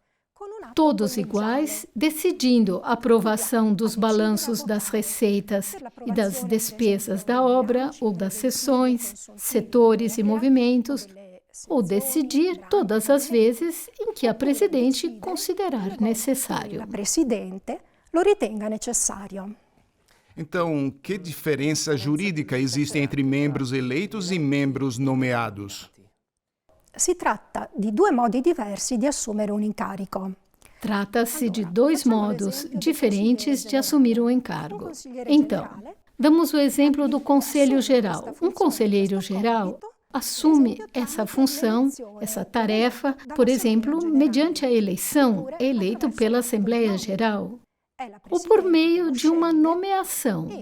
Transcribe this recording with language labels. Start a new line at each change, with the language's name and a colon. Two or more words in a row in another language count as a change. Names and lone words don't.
Portuguese: Todos iguais, decidindo a aprovação dos balanços das receitas e das despesas da obra ou das seções, setores e movimentos, ou decidir todas as vezes em que a presidente considerar necessário. Então, que diferença jurídica existe entre membros eleitos e membros nomeados?
Italian: Si tratta di 2 modi diversi di assumere un incarico.
Portuguese: Trata-se de 2 modos diferentes de assumir um encargo. Então, damos o exemplo do Conselho Geral. Um conselheiro geral assume essa função, essa tarefa, por exemplo, mediante a eleição, é eleito pela Assembleia Geral, ou por meio de uma nomeação.